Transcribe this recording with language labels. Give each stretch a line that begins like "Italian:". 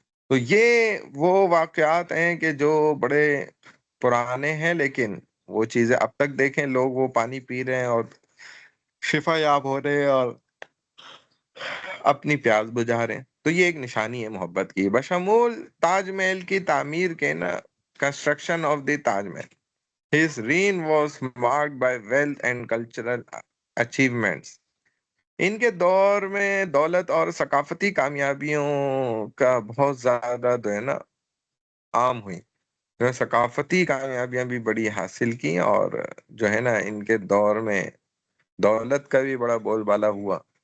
Urdu: تو یہ وہ واقعات ہیں کہ جو بڑے پرانے ہیں، لیکن وہ چیزیں اب تک دیکھیں لوگ وہ پانی پی رہے ہیں اور شفا یاب ہو رہے ہیں اور اپنی پیاس بجھا رہے ہیں. تو یہ ایک نشانی ہے محبت کی، بشمول تاج محل کی تعمیر کے نا،
English: Construction of the Taj Mahal. His reign was marked by wealth and cultural achievements.
Urdu: ان کے دور میں دولت اور ثقافتی کامیابیوں کا بہت زیادہ جو ہے نا عام ہوئی، جو ہے ثقافتی کامیابیاں بھی بڑی حاصل کی، اور جو ہے نا ان کے دور میں دولت کا بھی بڑا بول بالا ہوا.